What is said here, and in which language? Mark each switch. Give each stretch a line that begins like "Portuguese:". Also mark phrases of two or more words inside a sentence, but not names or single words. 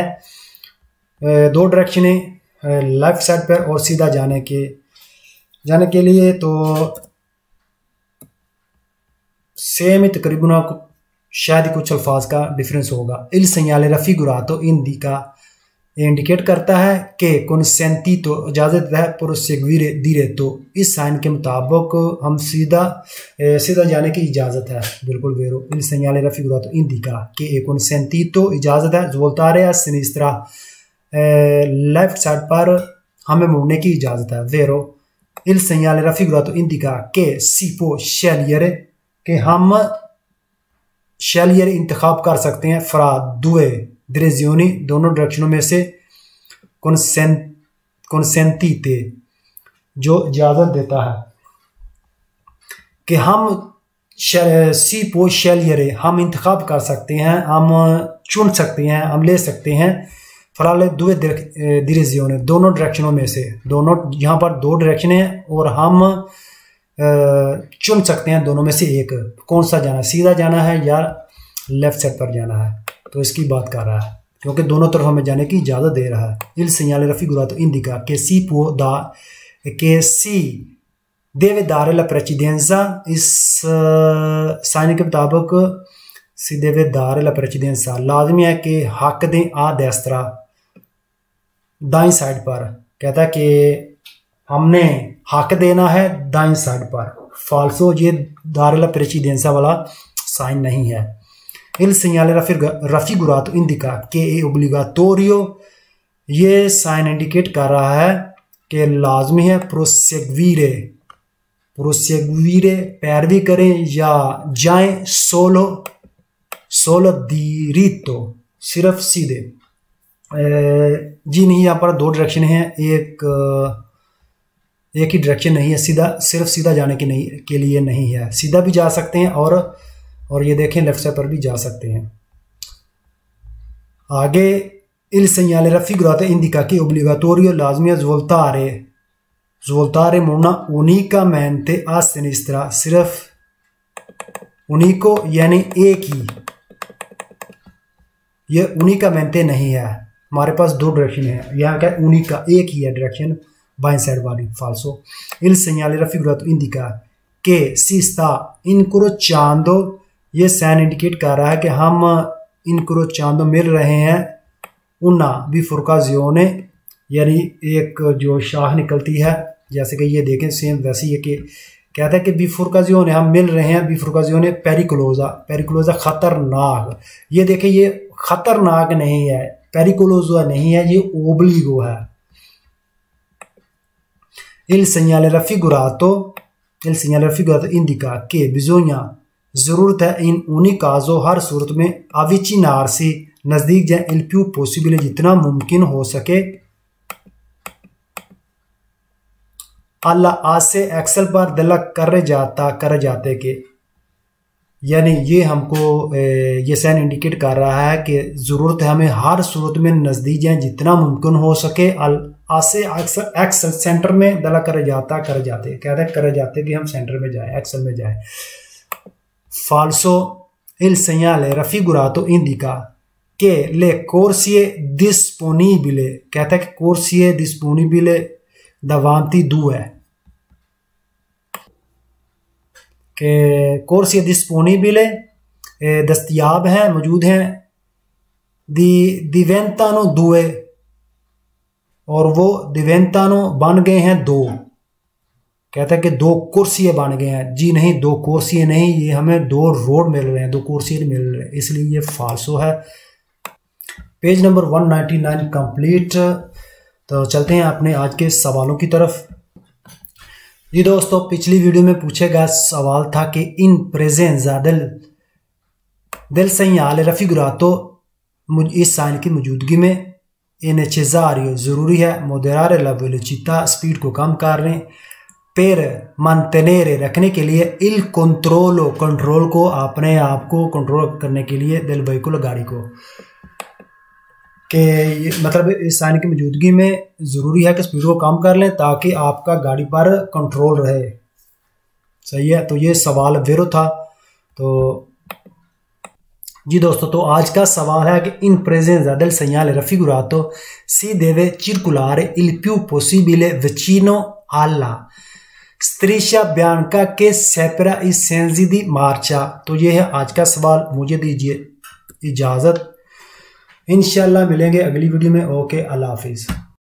Urdu: دو ڈائریکشنیں
English: left side
Urdu: پر اور سیدھا جانے کے لیے تو سیم ہی تقریباً شاید کچھ الفاظ کا ڈیفرینس ہوگا.
Italian: Il segnale raffigurato indica
Urdu: انڈیکیٹ کرتا ہے کہ
Italian: consentito
Urdu: اجازت ہے
Italian: proseguire diretto,
Urdu: اس سائن کے مطابق ہم سیدھا جانے کی اجازت ہے، بالکل ویرو.
Italian: Il segnale raffigurato indica che è consentito
Urdu: اجازت ہے
Italian: svoltare a sinistra,
English: left side
Urdu: پر ہمیں مڑنے کی اجازت ہے، ویرو.
Italian: Il segnale raffigurato indica che si può scegliere,
Urdu: کہ ہم scegliere انتخاب کر سکتے ہیں
Italian: fra due direzioni,
Urdu: دونوں ڈائریکشنوں میں سے consentite جو اجازت دیتا ہے کہ ہم
Italian: si può scegliere
Urdu: ہم انتخاب کر سکتے ہیں، ہم چن سکتے ہیں، ہم لے سکتے ہیں
Italian: fra le due direzioni,
Urdu: دونوں ڈائریکشنوں میں سے، دونوں یہاں پر دو ڈائریکشن ہے اور ہم چن سکتے ہیں دونوں میں سے ایک، کون سا جانا، سیدھا جانا ہے یا
English: left side
Urdu: پر جانا ہے، تو اس کی بات کر رہا ہے کیونکہ دونوں طرف ہمیں جانے کی اجازت دے رہا ہے.
Italian: Il segnale raffigurato indica che si deve dare la precedenza,
Urdu: اس سائن کے مطابق
Italian: si deve dare la precedenza
Urdu: لازمی ہے کہ حق دیں
Italian: a destra,
Urdu: دائیں سائڈ پر، کہتا ہے کہ ہم نے حق دینا ہے دائیں سائڈ پر، فالسو. یہ
Italian: dare la precedenza
Urdu: والا سائن نہیں ہے.
Italian: Il segnale raffigurato indica che è obbligatorio,
Urdu: یہ سائن انڈیکیٹ کر رہا ہے کہ لازمی ہے proseguire پیروی کریں یا جائیں
Italian: solo diritto,
Urdu: صرف سیدھے. جی نہیں، یہاں پر دو ڈائریکشن ہیں، ایک ہی ڈائریکشن نہیں ہے، صرف سیدھا جانے کے لیے نہیں ہے، سیدھا بھی جا سکتے ہیں اور یہ دیکھیں
English: left side
Urdu: پر بھی جا سکتے ہیں.
Italian: आगे il segnale raffigurato indica che è obbligatorio लाजमी svoltare मुड़ना unicamente a sinistra,
Urdu: صرف unico یعنی ایک ہی، یہ unicamente نہیں ہے، ہمارے پاس دو ڈائریکشن ہے، یہاں کیا unica ایک ہی ہے ڈائریکشن بائیں سائڈ والی.
Italian: फाल्सो il segnale raffigurato indica che si sta incrociando,
Urdu: یہ سائن انڈیکیٹ کر رہا ہے کہ ہم incrociando مل رہے ہیں
Italian: una bifurcazione,
Urdu: یعنی ایک جو شاخ نکلتی ہے، جیسے کہ یہ دیکھیں سیم ویسے ہی ہے کہ کہتا ہے کہ بیفورکازیونے ہم مل رہے ہیں,
Italian: biforcazione pericolosa, pericolosa
Urdu: خطرناک، یہ دیکھیں یہ خطرناک نہیں ہے، پیریکولوزا نہیں ہے، یہ اوبلیگو ہے.
Italian: il segnale raffigurato indica che bisogna,
Urdu: ضرورت ہے
Italian: in ogni caso,
Urdu: ہر صورت میں avvicinarsi، نزدیک جائے,
Italian: il più possibile,
Urdu: جتنا ممکن ہو سکے، اللہ آج سے ایکسل پر دلک کر جاتے کے، یعنی یہ ہم کو یہ سائن انڈیکیٹ کر رہا ہے کہ ضرورت ہے ہمیں ہر صورت میں نزدیک جائے جتنا ممکن ہو سکے. آج سے ایکسل سینٹر میں دلک کر جاتے کہتے ہیں کر جاتے کہ ہم سینٹر میں جائے، ایکسل میں جائے.
Italian: फाल्सो il segnale raffigurato indica che le corsie disponibili,
Urdu: کہتا ہے کہ
Italian: corsie disponibile davanti due,
Urdu: کہ
Italian: corsie disponibile
Urdu: دستیاب ہیں، موجود ہیں,
Italian: diventano due,
Urdu: اور وہ diventano بن گئے ہیں دو، کہتا ہے کہ دو کرسیاں بن گئے ہیں، جی نہیں دو کرسیاں نہیں، یہ ہمیں دو روڈ مل رہے ہیں، دو کرسیاں مل رہے ہیں، اس لیے یہ فالسو ہے. پیج نمبر 199 کمپلیٹ. تو چلتے ہیں اپنے آج کے سوالوں کی طرف. جی دوستو، پچھلی ویڈیو میں پوچھے گیا سوال تھا کہ
Italian: in presenza del segnale raffigurato,
Urdu: اس سائن کی موجودگی میں,
Italian: è necessario,
Urdu: ضروری ہے,
Italian: moderare la velocità,
Urdu: اسپیڈ کو کم کرنے,
Italian: per mantenere,
Urdu: رکھنے کے لیے,
Italian: il controllo,
Urdu: کنٹرول کو، اپنے آپ کو کنٹرول کرنے کے لیے,
Italian: del veicolo,
Urdu: گاڑی کو, کہ مطلب اس سائن کی موجودگی میں ضروری ہے کہ اسپیڈ کو کم کر لیں تاکہ آپ کا گاڑی پر کنٹرول رہے. صحیح ہے، تو یہ سوال ویرو تھا۔ تو جی دوستو، تو آج کا سوال ہے کہ
Italian: in presenza del segnale raffigurato si deve circolare il più possibile vicino alla striscia bianca che separa i sensi di marcia।
Urdu: تو یہ ہے آج کا سوال. مجھے دیجیے اجازت، ان شاء اللہ ملیں گے اگلی ویڈیو میں. اوکے، اللہ حافظ.